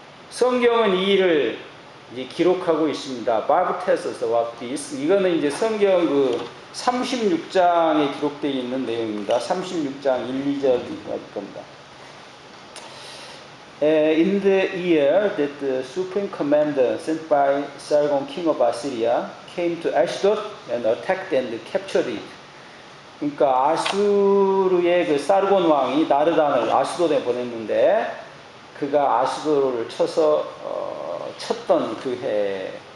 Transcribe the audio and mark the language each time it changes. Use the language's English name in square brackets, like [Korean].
[Korean] 성경은 이 일을 이제 기록하고 있습니다. [English] Bible tells us about this. [Korean] 이거는 이제 성경 36장에 기록되어 있는 내용입니다. 36장 1, 2절일 겁니다. [English] In the year that the supreme commander sent by Sargon, king of Assyria, came to Ashdod and attacked and captured it. [Korean] 그러니까 아수르의 그 사르곤 왕이 나르단을 아수도에 보냈는데 그가 아수도를 쳐서 쳤던 그 해.